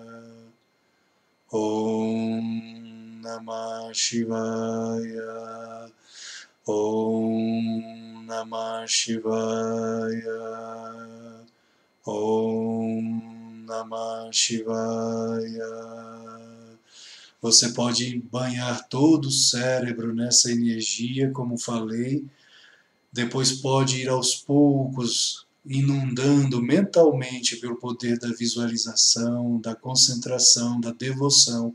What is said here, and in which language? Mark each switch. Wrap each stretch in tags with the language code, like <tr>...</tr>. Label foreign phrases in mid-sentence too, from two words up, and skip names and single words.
<sa>ॐ नमः शिवाय. ॐ नमः शिवाय. ॐ नमः शिवाय.</sa> <pt>Você pode banhar todo o cérebro nessa energia, como falei. Depois pode ir aos poucos, inundando mentalmente pelo poder da visualização, da concentração, da devoção.</pt>